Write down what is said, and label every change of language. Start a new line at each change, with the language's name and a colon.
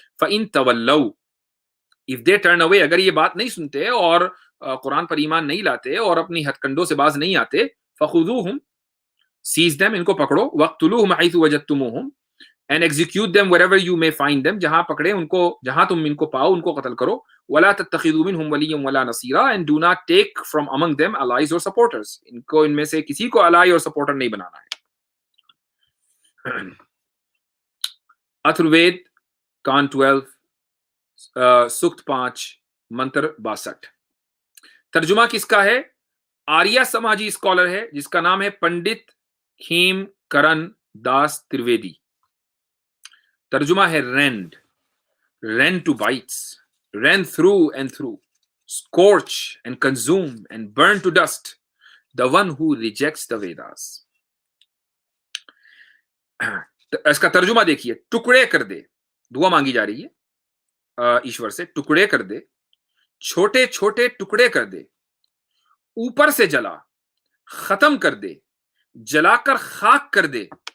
Arabic: फ़इन तवल्लौ,
English: if they turn away,
Hindi: अगर ये बात नहीं सुनते और कुरान पर ईमान नहीं लाते और अपनी हथकंडों से बाज नहीं आते,
Arabic: फ़खुज़ूहुम,
English: seize them,
Hindi: इनको पकड़ो,
Arabic: वक़्तुलूहुम हैथु वजदतुमूहुम,
English: and execute them wherever you may find them,
Hindi: जहां पकड़े उनको, जहां तुम इनको पाओ उनको कत्ल करो.
Arabic: वला तत्तखिदू मिनहुम वलिय्यन वला नसीरा,
English: and do not take from among them allies or supporters.
Hindi: इनको इनमें से किसी को अलाई और सपोर्टर नहीं बनाना है. अथर्ववेद कान 12 सुक्त 5 मंत्र 62. तर्जुमा किसका है? आर्या समाजी स्कॉलर है जिसका नाम है पंडित खेम करण दास त्रिवेदी. तर्जुमा है
English: Rend, rend to bites, rend through and through, scorch and consume and burn to dust, the one who rejects the Vedas.
Hindi: इसका तर्जुमा देखिए, टुकड़े कर दे, दुआ मांगी जा रही है ईश्वर से, टुकड़े कर दे, छोटे छोटे टुकड़े कर दे, ऊपर से जला, खत्म कर दे, जलाकर खाक कर दे.